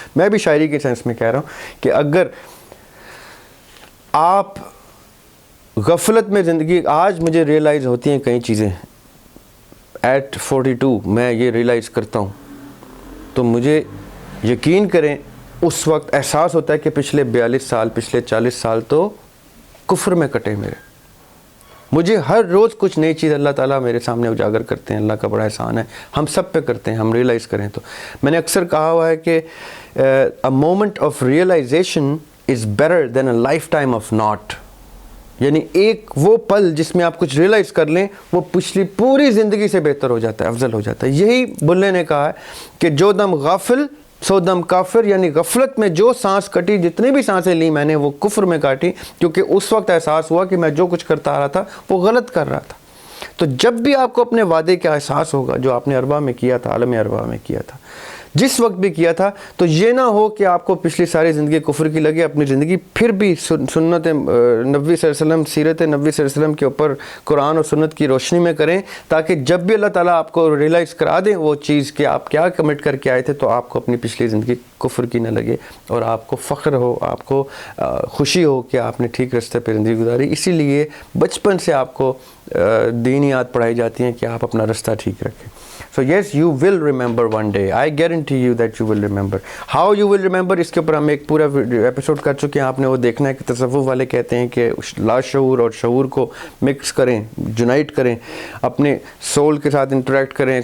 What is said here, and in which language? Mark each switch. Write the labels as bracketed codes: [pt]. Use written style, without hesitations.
[ur] میں بھی شاعری کے سینس میں کہہ رہا ہوں کہ اگر آپ غفلت میں زندگی, آج مجھے ریئلائز ہوتی ہیں کئی چیزیں ایٹ 42 میں یہ ریئلائز کرتا ہوں, تو مجھے یقین کریں اس وقت احساس ہوتا ہے کہ پچھلے 42 سال پچھلے 40 سال تو کفر میں کٹے میرے. مجھے ہر روز کچھ نئی چیز اللہ تعالیٰ میرے سامنے اجاگر کرتے ہیں. اللہ کا بڑا احسان ہے, ہم سب پہ کرتے ہیں, ہم ریئلائز کریں تو. میں نے اکثر کہا ہوا ہے کہ [en] a moment of realization is better than a lifetime of not. [ur] یعنی ایک وہ پل جس میں آپ کچھ ریئلائز کر لیں وہ پچھلی پوری زندگی سے بہتر ہو جاتا ہے, افضل ہو جاتا ہے. یہی بلے نے کہا ہے کہ جو دم غافل سو دم کافر, یعنی غفلت میں جو سانس کٹی, جتنی بھی سانسیں لی میں نے وہ کفر میں کاٹی, کیونکہ اس وقت احساس ہوا کہ میں جو کچھ کرتا آ رہا تھا وہ غلط کر رہا تھا. تو جب بھی آپ کو اپنے وعدے کا احساس ہوگا جو آپ نے ارواح میں کیا تھا, عالم ارواح میں کیا تھا, جس وقت بھی کیا تھا, تو یہ نہ ہو کہ آپ کو پچھلی ساری زندگی کفر کی لگے. اپنی زندگی پھر بھی سنت نبوی صلی اللہ علیہ وسلم, سیرت نبوی صلی اللہ علیہ وسلم کے اوپر قرآن اور سنت کی روشنی میں کریں, تاکہ جب بھی اللہ تعالیٰ آپ کو ریئلائز کرا دیں وہ چیز کہ آپ کیا کمٹ کر کے آئے تھے, تو آپ کو اپنی پچھلی زندگی کفر کی نہ لگے اور آپ کو فخر ہو, آپ کو خوشی ہو کہ آپ نے ٹھیک راستے پہ زندگی گزاری. اسی لیے بچپن سے آپ کو دینیات پڑھائی جاتی ہیں کہ آپ اپنا رستہ ٹھیک رکھیں. [en] So yes, you will remember one day. I guarantee you that you will remember. How you will remember, [ur] اس کے اوپر ہم ایک پورا ایپیسوڈ کر چکے ہیں. آپ نے وہ دیکھنا ہے کہ تصوف والے کہتے ہیں کہ لاشعور اور شعور کو مکس کریں, یونائٹ کریں, اپنے سول کے ساتھ انٹریکٹ کریں.